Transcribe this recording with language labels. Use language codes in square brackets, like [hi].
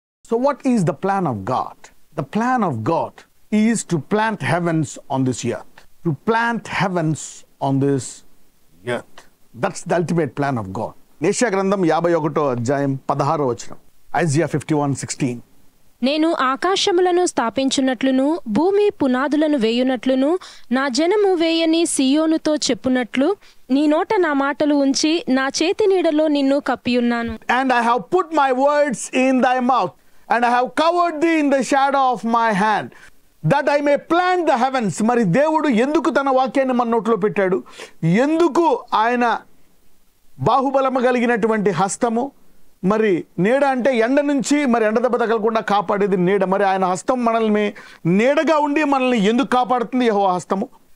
[en] So what is the plan of God? The plan of God is to plant heavens on this earth. To plant heavens on this earth. That's the ultimate plan of God. [te] యెషయా గ్రంథం 51వ అధ్యాయం 16వ వచనం. Isaiah 51:16. నేను ఆకాశములను స్థాపించున్నట్లును భూమి పునాదులను వేయునట్లును నా జనము వేయని సియోనుతో చెప్పునట్లు నీ నోట నా మాటలు ఉంచి నా చేతి నీడలో నిన్ను కప్పియున్నాను. [en] And I have put my words in thy mouth, and I have covered thee in the shadow of my hand, that I may plant the heavens. [te] మరి దేవుడు ఎందుకు తన వాక్యాన్ని మన నోట్లో పెట్టాడు? ఎందుకు ఆయన బాహుబలము కలిగినటువంటి హస్తము, మరి నీడ అంటే ఎండ నుంచి మరి ఎండ దెబ్బ తగలకుండా కాపాడేది నీడ. మరి ఆయన హస్తం మనల్ని నీడగా ఉండి మనల్ని ఎందుకు కాపాడుతుంది? యెహోవా హస్తము.